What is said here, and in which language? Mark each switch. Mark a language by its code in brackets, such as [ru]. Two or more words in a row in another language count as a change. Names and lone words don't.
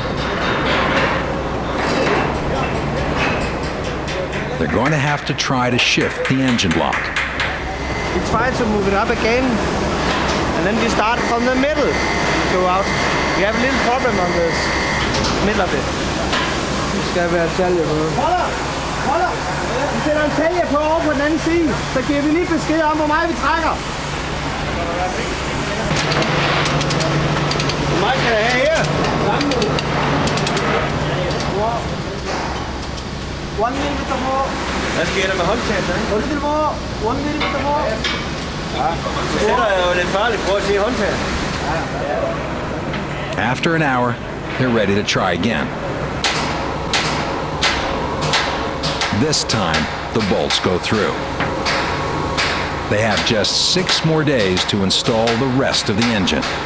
[en] They're going to have to try to shift the engine block. We try to move it up again, and then we start from the middle, go out. We have a little problem on this middle of it. [da] Det skal være talje på. Hold op! Vi sætter en talje på over på den anden side, så giver vi lige besked om, hvor meget vi trækker. Hvor meget skal jeg have her? [en] 1 millimeter more. [da] Hvad sker der med håndtaget? [en] 1 little more. 1 millimeter more. [da] Ja, så sætter jeg jo lidt farligt. Prøv at se håndtaget. [en] After an hour, they're ready to try again. This time, the bolts go through. They have just 6 more days to install the rest of the engine.